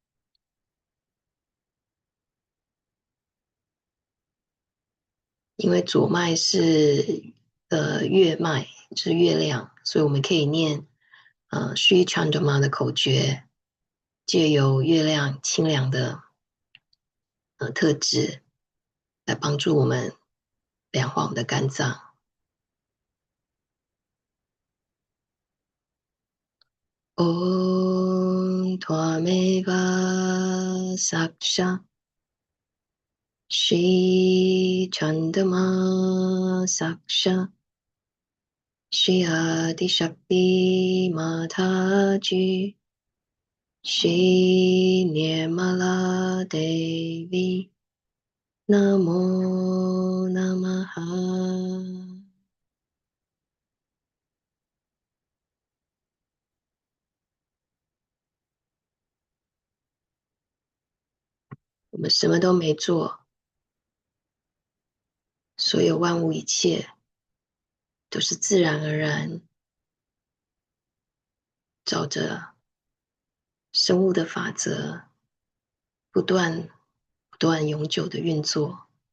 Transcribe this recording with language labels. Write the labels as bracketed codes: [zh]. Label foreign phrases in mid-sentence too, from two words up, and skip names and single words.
[zh] 因为左脉是月脉，就是月亮，所以我们可以念Shri Chandama 的口诀，借由月亮清凉的特质来帮助我们良化我们的肝脏。 [sa] ॐ त्वमेव साक्ष श्री चन्दमा साक्ष श्री आदिशक्ति माताजी श्री निर्मला देवी नमो नमः. 我们什么都没做，所有万物一切都是自然而然，照着生物的法则，不断永久的运作。